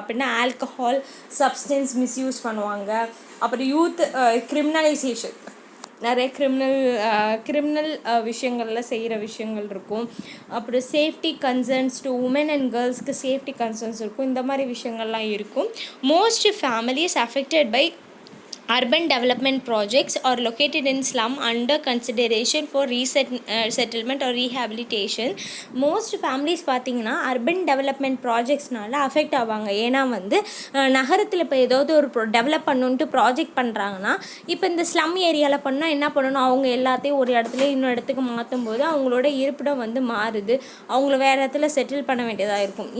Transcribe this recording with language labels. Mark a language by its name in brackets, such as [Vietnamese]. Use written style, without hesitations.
[Tamil] அப்படின்னா alcohol, substance misuse பண்ணுவாங்க. அப்புறம் யூத் கிரிமினலைசேஷன், நிறைய கிரிமினல் விஷயங்களில் செய்கிற விஷயங்கள் இருக்கும். அப்புறம் safety concerns to woman and கேர்ள்ஸ்க்கு safety concerns இருக்கும். இந்த மாதிரி விஷயங்கள்லாம் இருக்கும். [English] Most families affected by urban development projects are located in slum under consideration for settlement or rehabilitation. [Tamil] Most families பார்த்திங்கன்னா அர்பன் டெவலப்மெண்ட் ப்ராஜெக்ட்ஸ்னால அஃபெக்ட் ஆவாங்க. ஏன்னா வந்து நகரத்தில் இப்போ ஏதாவது ஒரு டெவலப் பண்ணணுன்ட்டு ப்ராஜெக்ட் பண்ணுறாங்கன்னா, இப்போ இந்த ஸ்லம் ஏரியாவில் பண்ணால் என்ன பண்ணணும், அவங்க எல்லாத்தையும் ஒரு இடத்துல இன்னொரு இடத்துக்கு மாற்றும் போது அவங்களோட இருப்பிடம் வந்து மாறுது, அவங்கள வேறு இடத்துல செட்டில் பண்ண வேண்டியதாக இருக்கும்.